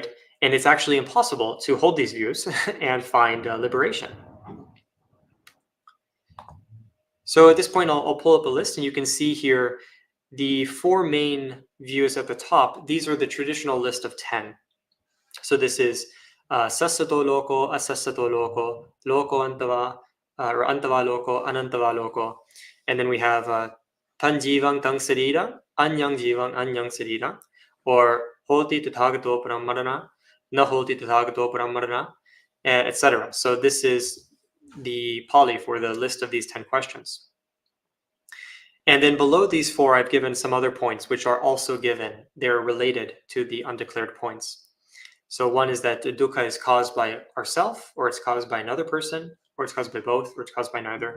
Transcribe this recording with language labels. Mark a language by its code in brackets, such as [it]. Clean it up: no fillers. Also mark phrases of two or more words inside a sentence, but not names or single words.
[en] And it's actually impossible to hold these views and find liberation. So at this point, I'll pull up a list, and you can see here the four main views at the top. These are the traditional list of 10. So this is [pi] Sasato Loko, Asasato Loko, Loko Antava, or Antava Loko, Anantava Loko. [en] And then we have [pi] Tanjivang Tang Sarira, Anyang Jivang Anyang Sarira, or Hoti Tathagato Paramarana, Na Hoti Tathagato Paramarana, [en] etc. So this is the Pali for the list of these 10 questions. And then below these four, I've given some other points which are also given. They're related to the undeclared points. So one is that dukkha is caused by ourself, or it's caused by another person, or it's caused by both, or it's caused by neither.